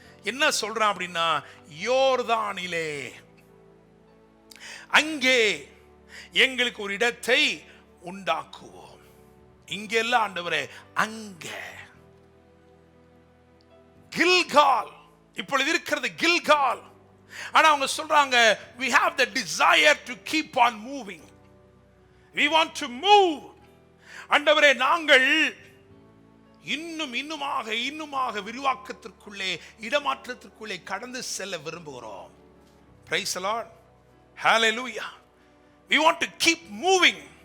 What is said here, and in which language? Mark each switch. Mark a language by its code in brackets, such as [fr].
[ta] என்ன சொல்றான் அப்படின்னா, யோர்தானிலே அங்கே எங்களுக்கு ஒரு இடத்தை உண்டாக்குவோம். இங்கெல்லாம் ஆண்டவரே, அங்க கில்கால் இப்பொழுது இருக்கிறது கில்கால். ஆனா அவங்க சொல்றாங்க, [en] we have the desire to keep on moving, we want to move. [ta] ஆண்டவரே, நாங்கள் இன்னுமாக விரிவாக்கத்திற்குள்ளே, இடமாற்றத்திற்குள்ளே கடந்து செல்ல விரும்புகிறோம். [en] Praise the Lord. Hallelujah. We want to keep moving.